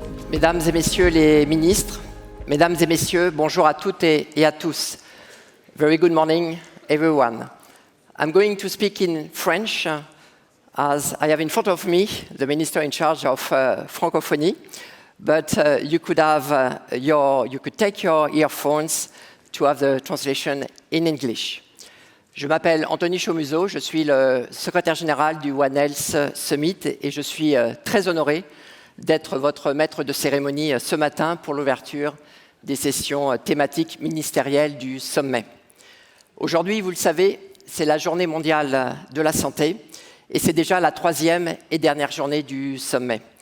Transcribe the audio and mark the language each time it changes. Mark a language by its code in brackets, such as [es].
[fr] Mesdames et messieurs les ministres, mesdames et messieurs, bonjour à toutes et à tous. [en] Very good morning, everyone. I'm going to speak in French as I have in front of me the minister in charge of Francophonie, but you could take your earphones to have the translation in English. [fr] Je m'appelle Anthony Chaumusot, je suis le secrétaire général du One Health Summit et je suis très honoré d'être votre maître de cérémonie ce matin pour l'ouverture des sessions thématiques ministérielles du sommet. Aujourd'hui, vous le savez, c'est la journée mondiale de la santé et c'est déjà la troisième et dernière journée du sommet.